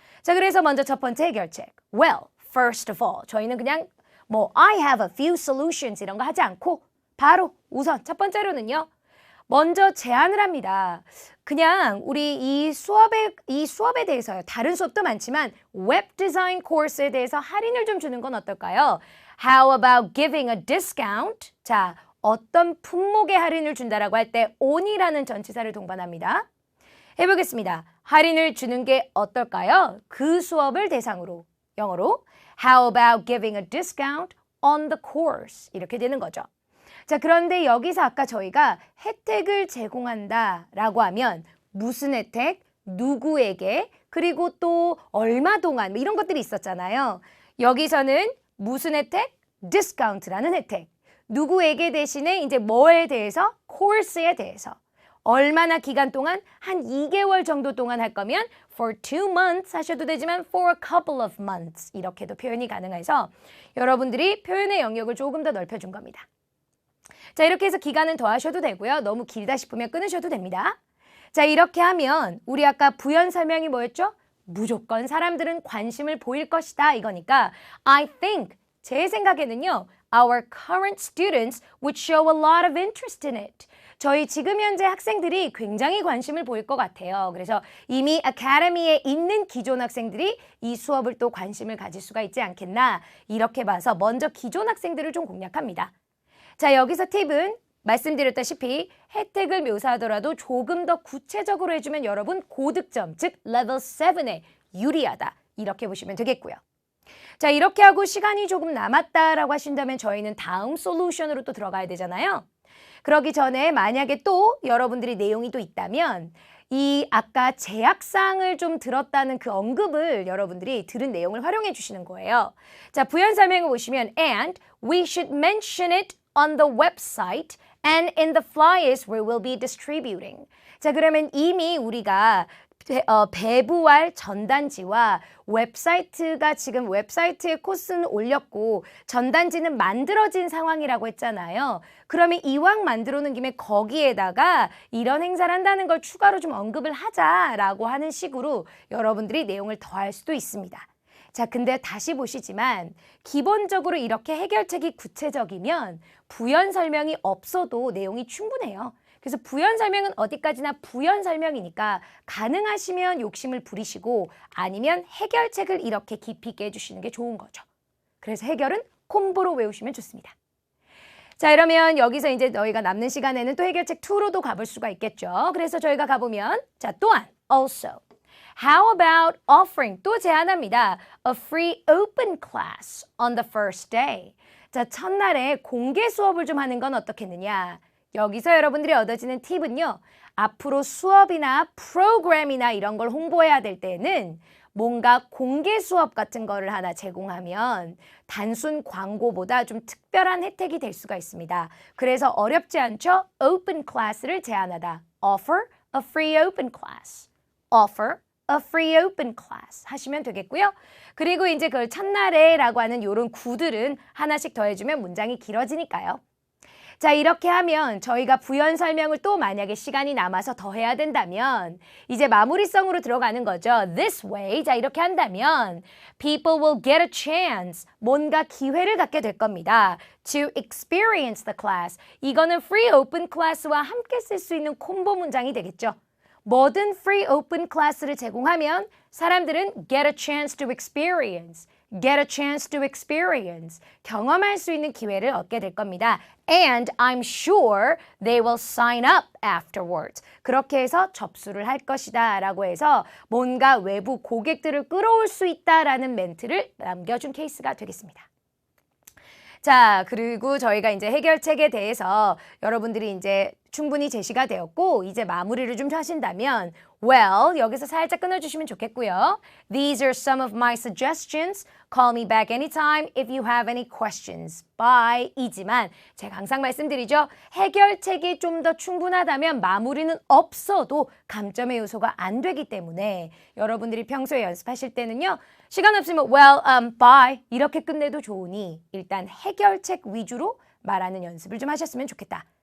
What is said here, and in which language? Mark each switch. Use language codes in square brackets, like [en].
[ko] 자, 그래서 먼저 첫 번째 해결책. [en] Well, first of all [ko] 저희는 그냥 [en] I have a few solutions [ko] 이런 거 하지 않고 바로 우선 첫 번째로는요. 먼저 제안을 합니다. 그냥 우리 이 수업에 대해서요. 다른 수업도 많지만 웹 디자인 코र्스에 대해서 할인을 좀 주는 건 어떨까요? [en] How about giving a discount? [ko] 자, 어떤 품목에 할인을 준다라고 할 때 on이라는 전치사를 동반합니다. 해보겠습니다. 할인을 주는 게 어떨까요? 그 수업을 대상으로 영어로 [en] How about giving a discount on the course? [ko] 이렇게 되는 거죠. 자, 그런데 여기서 아까 저희가 혜택을 제공한다라고 하면 무슨 혜택, 누구에게, 그리고 또 얼마 동안 이런 것들이 있었잖아요. 여기서는 무슨 혜택? 디스카운트라는 혜택. 누구에게 대신에 이제 뭐에 대해서? 코र्스에 대해서. 얼마나 기간 동안? 한 2개월 정도 동안 할 거면 [en] for 2 months [ko] 하셔도 되지만 [en] for a couple of months [ko] 이렇게도 표현이 가능해서 여러분들이 표현의 영역을 조금 더 넓혀준 겁니다. 자, 이렇게 해서 기간은 더 하셔도 되고요. 너무 길다 싶으면 끊으셔도 됩니다. 자, 이렇게 하면 우리 아까 부연 설명이 뭐였죠? 무조건 사람들은 관심을 보일 것이다 이거니까 [en] I think, [ko] 제 생각에는요. [en] Our current students would show a lot of interest in it. [ko] 저희 지금 현재 학생들이 굉장히 관심을 보일 것 같아요. 그래서 이미 아카데미에 있는 기존 학생들이 이 수업을 또 관심을 가질 수가 있지 않겠나 이렇게 봐서 먼저 기존 학생들을 좀 공략합니다. 자, 여기서 팁은 말씀드렸다시피 혜택을 묘사하더라도 조금 더 구체적으로 해주면 여러분 고득점, 즉 레벨 7에 유리하다. 이렇게 보시면 되겠고요. 자, 이렇게 하고 시간이 조금 남았다라고 하신다면 저희는 다음 솔루션으로 또 들어가야 되잖아요. 그러기 전에 만약에 또 여러분들이 내용이 또 있다면 이 아까 제약사항을 좀 들었다는 그 언급을 여러분들이 들은 내용을 활용해 주시는 거예요. 자, 부연 설명을 보시면 [en] and we should mention it on the website and in the flyers we will be distributing. [ko] 자, 그러면 이미 우리가 배부할 전단지와 웹사이트가 지금 웹사이트에 코스는 올렸고 전단지는 만들어진 상황이라고 했잖아요. 그러면 이왕 만들어 놓은 김에 거기에다가 이런 행사를 한다는 걸 추가로 좀 언급을 하자라고 하는 식으로 여러분들이 내용을 더할 수도 있습니다. 자, 근데 다시 보시지만 기본적으로 이렇게 해결책이 구체적이면 부연 설명이 없어도 내용이 충분해요. 그래서 부연 설명은 어디까지나 부연 설명이니까 가능하시면 욕심을 부리시고 아니면 해결책을 이렇게 깊이 있게 해주시는 게 좋은 거죠. 그래서 해결은 콤보로 외우시면 좋습니다. 자, 이러면 여기서 이제 너희가 남는 시간에는 또 해결책 2로도 가볼 수가 있겠죠. 그래서 저희가 가보면 자, 또한 [en] also How about offering? [ko] 또 제안합니다. [en] A free open class on the first day. [ko] 자, 첫날에 공개 수업을 좀 하는 건 어떻겠느냐. 여기서 여러분들이 얻어지는 팁은요. 앞으로 수업이나 프로그램이나 이런 걸 홍보해야 될 때는 뭔가 공개 수업 같은 거를 하나 제공하면 단순 광고보다 좀 특별한 혜택이 될 수가 있습니다. 그래서 어렵지 않죠? open class를 제안하다. [en] offer a free open class. offer a free open class 하시면 되겠고요. [ko] 그리고 이제 그 첫날에라고 하는 이런 구들은 하나씩 더해주면 문장이 길어지니까요. 자, 이렇게 하면 저희가 부연 설명을 또 만약에 시간이 남아서 더 해야 된다면 이제 마무리성으로 들어가는 거죠. [en] This way. [ko] 자, 이렇게 한다면 [en] people will get a chance. [ko] 뭔가 기회를 갖게 될 겁니다. [en] To experience the class. [ko] 이거는 free open class와 함께 쓸 수 있는 콤보 문장이 되겠죠. 뭐든 free open class를 제공하면 사람들은 [en] get a chance to experience. get a chance to experience. [ko] 경험할 수 있는 기회를 얻게 될 겁니다. [en] And I'm sure they will sign up afterwards. [ko] 그렇게 해서 접수를 할 것이다 라고 해서 뭔가 외부 고객들을 끌어올 수 있다라는 멘트를 남겨준 케이스가 되겠습니다. 자, 그리고 저희가 이제 해결책에 대해서 여러분들이 이제 충분히 제시가 되었고 이제 마무리를 좀 하신다면 well, 여기서 살짝 끊어주시면 좋겠고요. [en] These are some of my suggestions. Call me back anytime if you have any questions. Bye. [ko] 이지만 제가 항상 말씀드리죠. 해결책이 좀 더 충분하다면 마무리는 없어도 감점의 요소가 안 되기 때문에 여러분들이 평소에 연습하실 때는요. 시간 없으면 [en] well, bye [ko] 이렇게 끝내도 좋으니 일단 해결책 위주로 말하는 연습을 좀 하셨으면 좋겠다.